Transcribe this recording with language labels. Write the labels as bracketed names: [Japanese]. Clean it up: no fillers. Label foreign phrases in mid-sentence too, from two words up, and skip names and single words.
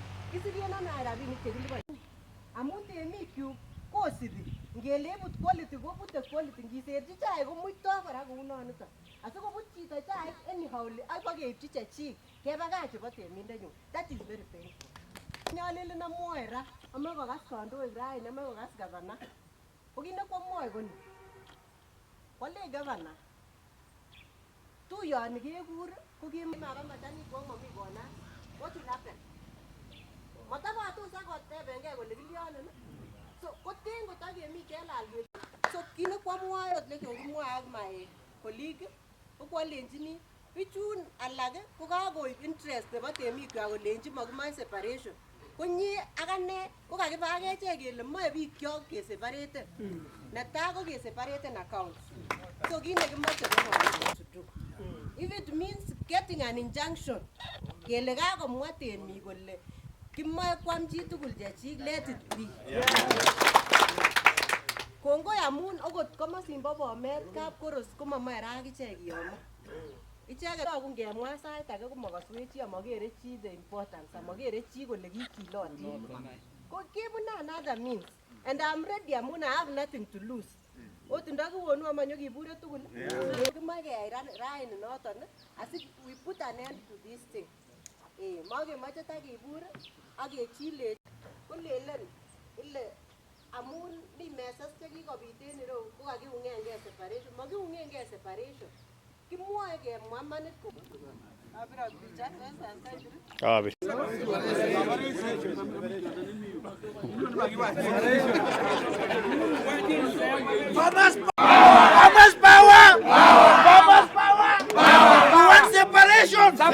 [Kalenjin] Kisirien ana rabinik chekiliponi. Amun temikyu kosibi ngele ibut quality kobute quality ngiserchi chaik komuito kora kou nonito. Asikobut chito chaik anyhow ak bakeipchi chechik kebakach chebo temindenyu. [English] That is very painful. [Kalenjin] Nyalilin amwoe ra amae kokas kandoik raini amae kokas governor. Ko kit nekwamwoe koni. Wale governor. Tuyoni kekur ko kimakamachani kwa mami kona. [English] What will happen? [Kalenjin] Matabatu sa kotebengei kole kilyonen. So koten kotakemi Chelal. So kit nekwamwoe ot nekikimwoe ak [English] my colleague [Kalenjin] ko kwalenjini bichun alak ko kakoib interest nebo temikwa kolenji makimoe separation. Konyi akane ko kakiba akechek kele moe bikyok keseparate. Netai ko keseparate accounts. [English] So [Kalenjin] kit nekimoche ko [English] to do. If it means getting an injunction, [Kalenjin] kele kakomwa temik kole kimoe kwam chi tugul chechik, [English] let it be. [Kalenjin] Kongoi amun okot komosimbo Bomet kapkoros komomoe ra akichek kiyomo. Icheket toku ngemwa sait age komokoswech chi amokere chi [English] the importance, [Kalenjin] amokere chi kole kikilotin. Ko kibune [English] another means. And I'm ready [Kalenjin] amun [English] I have nothing to lose. [Kalenjin] Ot ndakiwonu amanyokibure tugul. Kimoe keyai raini noton asi [English] we put an end to this thing. [Kalenjin] Makemoche takibur ak kechile kolelen ile amun mi mesas chekikobit en ireu ko kakiungengei separation. Makiungengei separation. Kimwoe kemwa manit ko. Abira picha Abi. [English] Farmers power! Farmers power! We want separation!